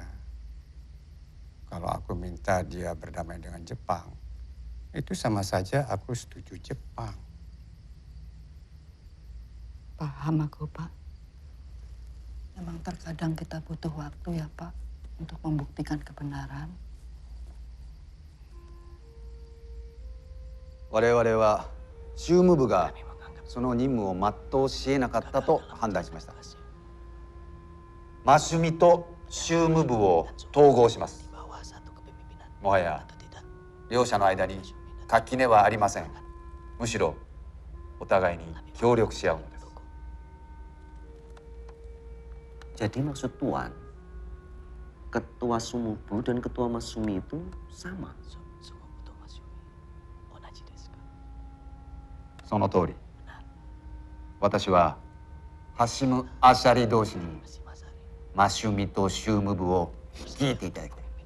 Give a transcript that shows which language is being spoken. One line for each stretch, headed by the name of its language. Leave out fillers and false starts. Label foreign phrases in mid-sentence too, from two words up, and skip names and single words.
Indonesian: Kalau aku minta dia berdamai dengan Jepang, itu sama saja aku setuju Jepang. Paham aku Pak. Memang terkadang kita butuh waktu ya Pak untuk membuktikan kebenaran.
Japanese: 我々は宗務部がその任務を全うし得なかったと判断しました。マシュミと宗務部を統合します。もはや両者の間に垣根はありません。むしろお互いに協力し合うのです。
Indonesian: Jadi maksud Tuan, Ketua Sumubu dan Ketua Masumi itu sama.
Japanese: その通り。私はハシム・アシャリ同士にマシュミと宗務部を率いていただきたい。